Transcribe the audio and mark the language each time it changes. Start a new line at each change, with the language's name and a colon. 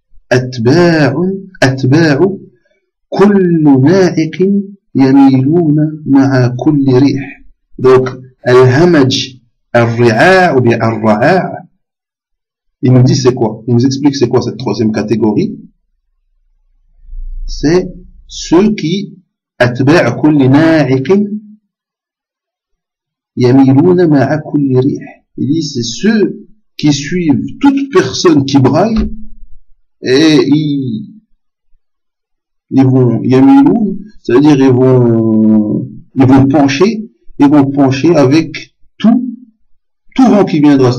Arabic: أتباع كل نائق يميلون مع كل ريح.
French: Donc الهمج الرعاع ou bien الرعاع, Il nous dit c'est quoi? Il nous explique c'est quoi cette troisième catégorie. C'est ceux qui
Arabic: أتباع كل ناعق يميلون مع كل ريح.
French: Il dit c'est ceux qui suivent toute personne qui braille et ils vont yamiloun, c'est-à-dire ils vont pencher avec tout vent qui viendra.